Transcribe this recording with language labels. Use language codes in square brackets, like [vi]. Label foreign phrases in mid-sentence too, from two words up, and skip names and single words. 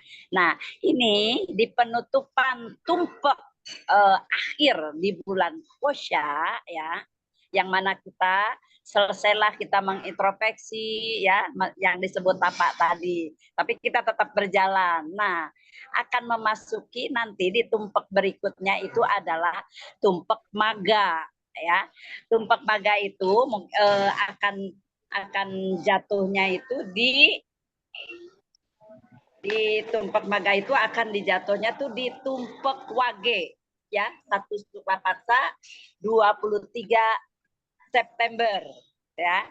[id] Nah, ini di penutupan tumpek akhir di bulan Posya ya, yang mana kita selesailah kita mengintrospeksi ya yang disebut tapak tadi, tapi kita tetap berjalan. Nah, akan memasuki nanti di tumpek berikutnya itu adalah tumpek maga ya. Tumpek maga itu akan jatuhnya itu di tumpek maga itu akan dijatuhnya tuh di tumpek wage ya, 1 Sukapaksa 23 September ya.